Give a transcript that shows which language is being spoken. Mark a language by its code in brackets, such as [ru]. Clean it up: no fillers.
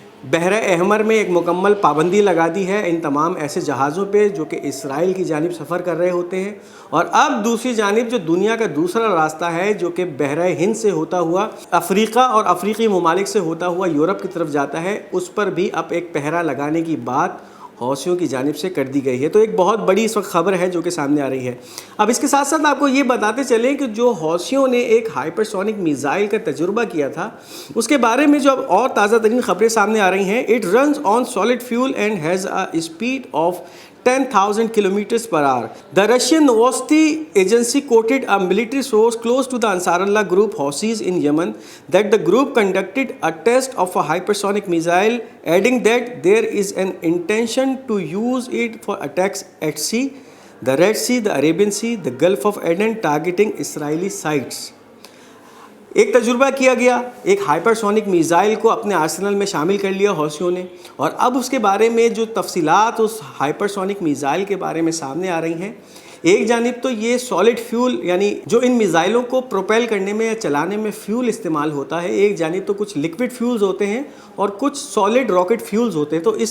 [ur] بحر احمر میں ایک مکمل پابندی لگا دی ہے ان تمام ایسے جہازوں پہ جو کہ اسرائیل کی جانب سفر کر رہے ہوتے ہیں، اور اب دوسری جانب جو دنیا کا دوسرا راستہ ہے جو کہ بحر ہند سے ہوتا ہوا افریقہ اور افریقی ممالک سے ہوتا ہوا یورپ کی طرف جاتا ہے، اس پر بھی اب ایک پہرا لگانے کی بات حوثیوں کی جانب سے کر دی گئی ہے۔ تو ایک بہت بڑی اس وقت خبر ہے جو کہ سامنے آ رہی ہے۔ اب اس کے ساتھ ساتھ آپ کو یہ بتاتے چلیں کہ جو حوثیوں نے ایک ہائپرسونک میزائل کا تجربہ کیا تھا، اس کے بارے میں جو اب اور تازہ ترین خبریں سامنے آ رہی ہیں۔ [en] It runs on solid fuel and has a speed of 10,000 kilometers per hour. The Russian Novosti agency quoted a military source close to the Ansar Allah group Houthis in Yemen that the group conducted a test of a hypersonic missile, adding that there is an intention to use it for attacks at sea, the Red Sea, the Arabian Sea, the Gulf of Aden, targeting Israeli sites. [ur] ایک تجربہ کیا گیا، ایک ہائپرسونک missile کو اپنے Arsenal میں شامل کر لیا حوثیوں نے، اور اب اس کے بارے میں جو تفصیلات اس ہائپرسونک میزائل کے بارے میں سامنے آ رہی ہیں۔ ایک جانب تو یہ سالڈ فیول یعنی جو ان میزائلوں کو پروپیل کرنے میں یا چلانے میں فیول استعمال ہوتا ہے، ایک جانب تو کچھ لکوڈ فیولز ہوتے ہیں اور کچھ سالڈ راکٹ فیولز ہوتے ہیں۔ تو